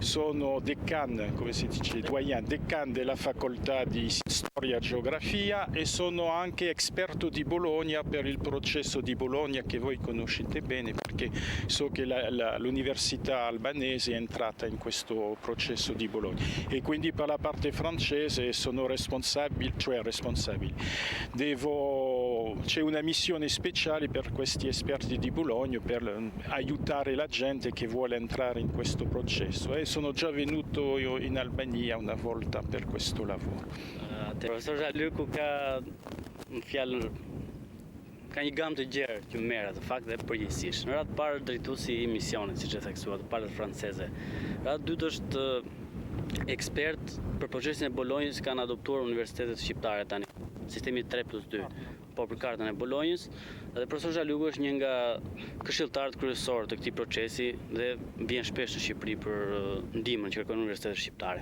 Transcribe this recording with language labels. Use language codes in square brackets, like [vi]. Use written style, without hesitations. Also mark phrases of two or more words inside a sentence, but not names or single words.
[it] sono decano, come si dice, doyen, decano della facoltà di storia e geografia e sono anche esperto di Bologna per il processo di Bologna che voi conoscete bene perché so che l'università albanese è entrata in questo processo di Bologna e quindi per la parte francese sono responsabile. C'è una missione speciale per questi esperti di Bologna per aiutare la gente che vuole entrare in questo processo e sono già venuto in Albania una volta per questo lavoro. [sq] Profesor Zhalyrku ka në fjalën ka një gamë të gjerë që merret në fakt dhe përgjithsisht. Në radhë parë drejtuesi i misionit, siç e theksuat, palët franceze. Radhë dytë është ekspert për procesin e Bolonjës kanë adoptuar universitetet shqiptare tani, sistemi 3+2, po për kartën e Bolonjës, dhe profesor Zhalyrku është një nga këshilltarët kryesorë të këtij procesi dhe vjen shpesh në Shqipëri për ndihmën që kërkon universitetet shqiptare.